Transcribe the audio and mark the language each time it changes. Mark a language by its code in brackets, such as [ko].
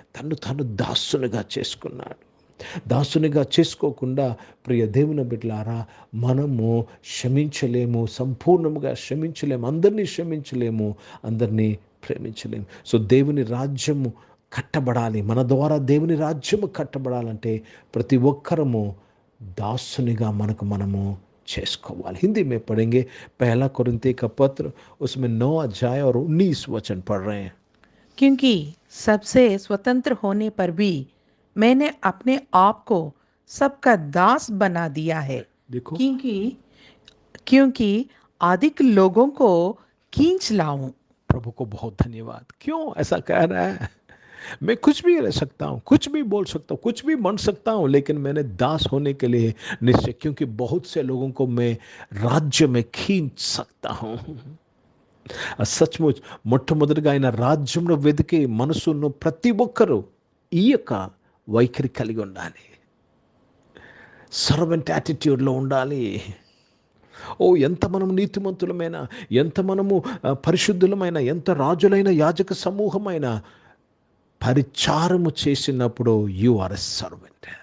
[te] తను దాసునిగా చేసుకున్నాడు. దాసునిగా చేసుకోకుండా ప్రియ దేవుని బిడ్డలారా, మనము క్షమించలేము, సంపూర్ణంగా క్షమించలేము, అందరినీ క్షమించలేము, అందరినీ ప్రేమించలేము. సో దేవుని రాజ్యము కట్టబడాలి. మన ద్వారా దేవుని రాజ్యము కట్టబడాలంటే ప్రతి ఒక్కరము దాసునిగా మనము చేసుకోవాలి. [hi] हिंदी में पढ़ेंगे 1 कोरिन्थियों का पत्र, उसमें 9 अध्याय और 19 वचन पढ़ रहे हैं. क्योंकि सबसे स्वतंत्र होने पर भी मैंने अपने आप को सबका दास बना दिया है. देखो, क्योंकि अधिक लोगों को खींच लाऊं. प्रभु को बहुत धन्यवाद। क्यों ऐसा कह रहा है? मैं कुछ भी रह सकता हूँ, कुछ भी बोल सकता हूँ, कुछ भी बन सकता हूँ, लेकिन मैंने दास होने के लिए निश्चय, क्योंकि बहुत से लोगों को मैं राज्य में खींच सकता हूँ। [te] సచ్ముచ్ మొట్టమొదటిగా ఆయన రాజ్యంలో వెతికే మనసును ప్రతి ఒక్కరూ ఈ యొక్క వైఖరి కలిగి ఉండాలి. సర్వెంట్ యాటిట్యూడ్లో ఉండాలి. ఓ ఎంత మనం నీతిమంతులమైన, ఎంత మనము పరిశుద్ధులమైన, ఎంత రాజులైన యాజక సమూహమైన పరిచారము చేసినప్పుడు [en] You are a servant.